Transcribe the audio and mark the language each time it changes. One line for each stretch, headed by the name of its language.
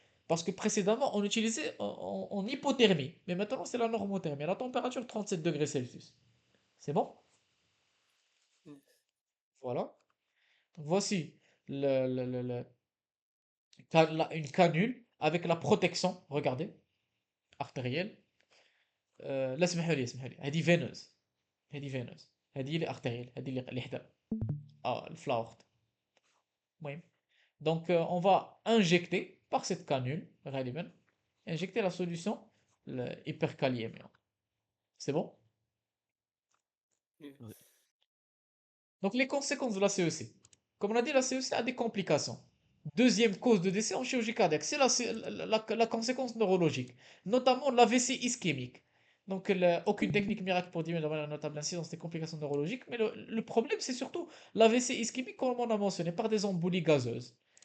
French: Parce que précédemment, on utilisait en hypothermie. Mais maintenant, c'est la normothermie. À la température 37 degrés Celsius. C'est bon? Voilà. Donc, voici une canule avec la protection, regardez, artérielle.
Arabic: لا اسمحوا لي اسمحوا لي هذه فينوز هذه فينوز هذه اللي ارتيريال هذه اللي حدا الفلاورت المهم
French: donc on va injecter par cette canule
Arabic: غالبا
French: injecter la solution hyperkaliémiante. C'est bon? Donc les conséquences de la CEC. Comme on a dit, la CEC a des complications. Deuxième cause de décès en chirurgie cardiaque, c'est la conséquence neurologique, notamment l'AVC ischémique. Donc, aucune technique miracle pour diminuer la notable incidence des complications neurologiques, mais le problème, c'est surtout l'AVC ischémique, comme on a mentionné, par des embolies gazeuses.